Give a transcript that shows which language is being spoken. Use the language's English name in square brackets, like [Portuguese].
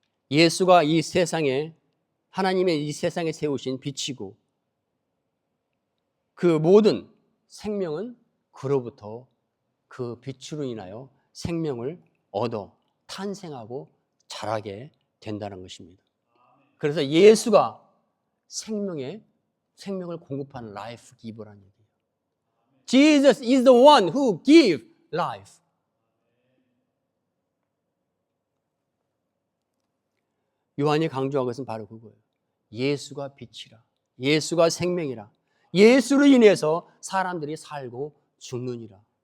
[Korean] 예수가 이 세상에, 하나님의 이 세상에 세우신 빛이고 그 모든 생명은 그로부터 그 빛으로 인하여 생명을 얻어 탄생하고 자라게 된다는 것입니다. 그래서 예수가 생명을 공급하는 라이프 기버라는 얘기예요. [English] Jesus is the one who gives life. [Korean] 요한이 강조한 것은 바로 그거예요. 예수가 빛이라. 예수가 생명이라. 예수로 인해서 사람들이 살고 죽느니라.